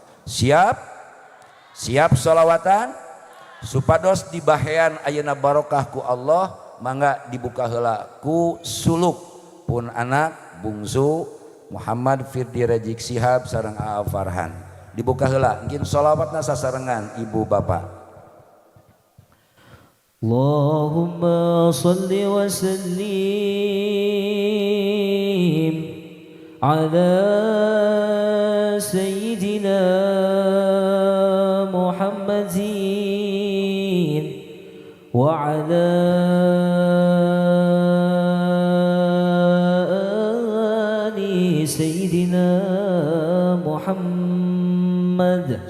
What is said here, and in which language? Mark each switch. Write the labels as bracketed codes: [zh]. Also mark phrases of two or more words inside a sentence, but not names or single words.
[su] Siap sholawatan supados dibahean ayeuna barokah ku Allah. Mangga dibuka heula ku suluk pun anak bungsu Muhammad Firdi Rajik Sihab sareng Aa Farhan. Dibuka heula engkin sholawatna sasarengan ibu bapak. [ar] اللهم صل وسلم على سيدنا محمد وعلى سيدنا محمد